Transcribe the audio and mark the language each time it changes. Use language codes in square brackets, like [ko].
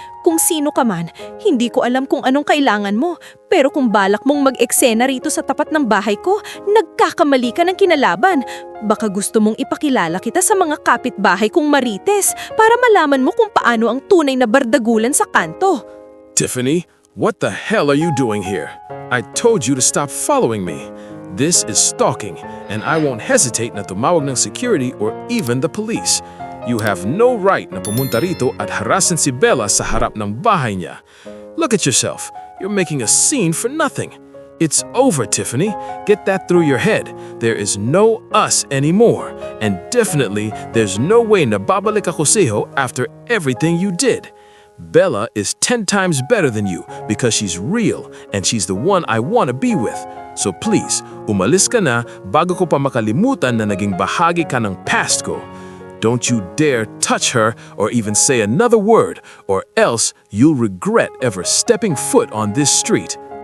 [tl] Kung sino ka man, hindi ko alam kung anong kailangan mo. Pero kung balak mong mag-eksena rito sa tapat ng bahay ko, nagkakamali ka ng kinalaban. Baka gusto mong ipakilala kita sa mga kapitbahay kong marites para malaman mo kung paano ang tunay na bardagulan sa kanto. [en] Tiffany, what the hell are you doing here? I told you to stop following me. This is stalking, and I won't hesitate [tl] na tumawag ng [en] security or even the police. You have no right [tl] na pumunta rito at harasin [en] si Bella [tl] sa harap ng bahay niya. [en] Look at yourself. You're making a scene for nothing. It's over, Tiffany. Get that through your head. There is no us anymore. And definitely, there's no way [tl] na babalik ako sa'yo [en] after everything you did. Bella is 10 times better than you because she's real and she's the one I want to be with. So please, [tl] umalis ka na bago ko pa makalimutan na naging bahagi ka ng past ko. [en] Don't you dare touch her or even say another word, or else you'll regret ever stepping foot on this street.